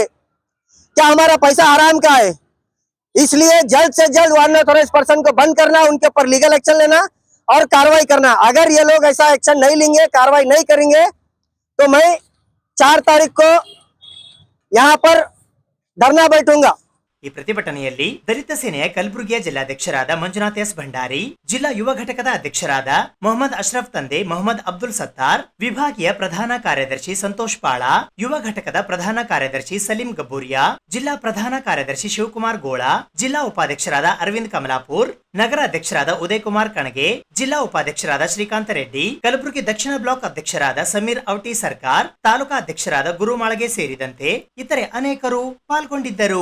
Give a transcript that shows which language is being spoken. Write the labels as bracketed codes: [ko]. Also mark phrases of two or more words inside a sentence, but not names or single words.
[hi] क्या हमारा पैसा हराम का है? इसलिए जल्द से जल्द अनऑथराइज्ड पर्सन को बंद करना, उनके ऊपर लीगल एक्शन लेना और कार्रवाई करना। अगर ये लोग ऐसा एक्शन नहीं लेंगे, कार्रवाई नहीं करेंगे, तो मैं 4 तारीख को यहाँ पर धरना बैठूंगा। [kn] ಈ ಪ್ರತಿಭಟನೆಯಲ್ಲಿ ದಲಿತ ಸೇನೆಯ ಕಲಬುರಗಿಯ ಜಿಲ್ಲಾಧ್ಯಕ್ಷರಾದ ಮಂಜುನಾಥ್ ಎಸ್ ಭಂಡಾರಿ, ಜಿಲ್ಲಾ ಯುವ ಘಟಕದ ಅಧ್ಯಕ್ಷರಾದ ಮೊಹಮ್ಮದ್ ಅಶ್ರಫ್ ತಂದೆ ಮೊಹಮ್ಮದ್ ಅಬ್ದುಲ್ ಸತ್ತಾರ್, ವಿಭಾಗೀಯ ಪ್ರಧಾನ ಕಾರ್ಯದರ್ಶಿ ಸಂತೋಷ್ ಪಾಳ, ಯುವ ಘಟಕದ ಪ್ರಧಾನ ಕಾರ್ಯದರ್ಶಿ ಸಲೀಂ ಗಬ್ಬೂರಿಯಾ, ಜಿಲ್ಲಾ ಪ್ರಧಾನ ಕಾರ್ಯದರ್ಶಿ ಶಿವಕುಮಾರ್ ಗೋಳ, ಜಿಲ್ಲಾ ಉಪಾಧ್ಯಕ್ಷರಾದ ಅರವಿಂದ್ ಕಮಲಾಪುರ್, ನಗರ ಅಧ್ಯಕ್ಷರಾದ ಉದಯ್ ಕುಮಾರ್ ಕಣಗೆ, ಜಿಲ್ಲಾ ಉಪಾಧ್ಯಕ್ಷರಾದ ಶ್ರೀಕಾಂತ ರೆಡ್ಡಿ, ಕಲಬುರಗಿ ದಕ್ಷಿಣ ಬ್ಲಾಕ್ ಅಧ್ಯಕ್ಷರಾದ ಸಮೀರ್ ಔಟಿ ಸರ್ಕಾರ್, ತಾಲೂಕಾ ಅಧ್ಯಕ್ಷರಾದ ಗುರುಮಾಳಗೆ ಸೇರಿದಂತೆ ಇತರೆ ಅನೇಕರು ಪಾಲ್ಗೊಂಡಿದ್ದರು.